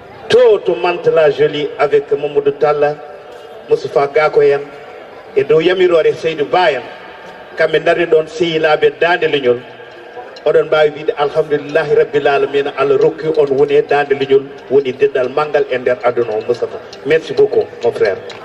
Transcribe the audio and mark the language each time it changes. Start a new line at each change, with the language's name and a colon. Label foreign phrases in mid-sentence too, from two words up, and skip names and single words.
Fula: To, to Mantes la Jolie avec Mamadou Talla, Moustapha Gako en, e dow yamirore Seydou Ba en. Kamɓe darri ɗon sehilaɓe dande leñol. Oɗon mbawi wiide
Arabic: alhamdulillahi rabbil alamina,
Fula: Allah rokki on woni e dande leñol, woni deddal manggal e nder aduna o Moustapha.
French: Merci beaucoup, mon frère.